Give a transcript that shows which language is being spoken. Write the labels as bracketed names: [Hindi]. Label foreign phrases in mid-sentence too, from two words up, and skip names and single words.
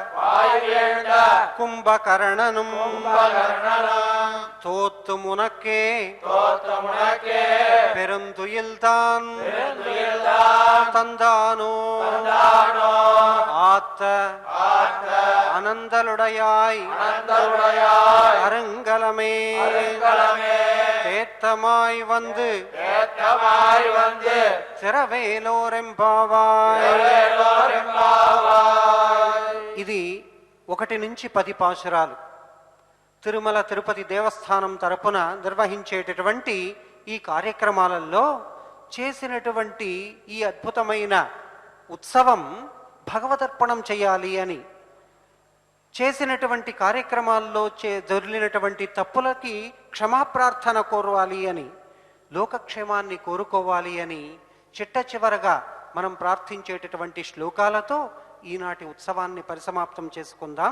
[Tamil] கும்பகர்ணனும் தோத்து முனக்கே பெருந்துயில்தான் தந்தானோ ஆத்த அனந்தலுடையாய் அருங்கலமே தேத்தமாய் வந்து திரவேலோரெంబావాయ్. [Telugu] ఇది 1 నుంచి 10 పాశురాలు తిరుమల తిరుపతి దేవస్థానం తరపున నిర్వహించేటటువంటి ఈ కార్యక్రమాలలో చేసినటువంటి ఈ అద్భుతమైన ఉత్సవం భగవదర్పణం చేయాలి అని, చేసినటువంటి కార్యక్రమాల్లో దొరికినటువంటి తప్పులకి క్షమాప్రార్థన కోరాలి అని, లోకక్షేమాన్ని కోరుకోవాలి అని చిట్ట చివరగా మనం ప్రార్థించేటటువంటి శ్లోకాలతో ఈనాటి ఉత్సవాన్ని పరిసమాప్తం చేసుకుందాం.